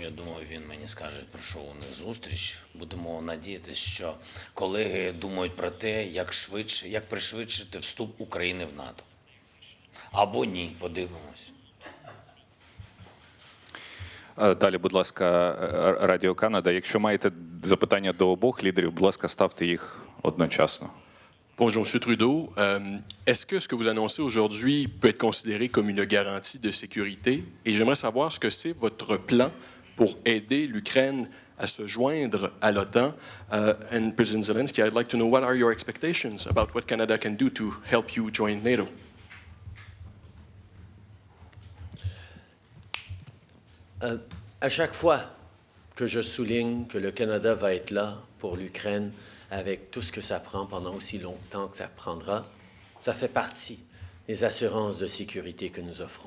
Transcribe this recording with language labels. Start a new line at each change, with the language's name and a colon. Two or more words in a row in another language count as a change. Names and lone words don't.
Ukrainian: Я думаю, він мені скаже, про що у них зустріч. Будемо надіятися, що колеги думають про те, як пришвидшити вступ України в НАТО. Або ні, подивимось. Далі, будь ласка, Радіо Канада. Якщо маєте запитання до обох лідерів, будь ласка, ставте їх одночасно.
French: Bonjour, M. Trudeau. Est-ce que ce que vous annoncez aujourd'hui peut être considéré comme une garantie de sécurité? Et j'aimerais savoir ce que c'est votre plan pour aider l'Ukraine à se joindre à l'OTAN.
English: And President Zelensky, I'd like to know what are your expectations about what Canada can do to help you join NATO?
French: À chaque fois que je souligne que le Canada va être là pour l'Ukraine, avec tout ce que ça prend pendant aussi longtemps que ça prendra, ça fait partie des assurances de sécurité que nous offrons.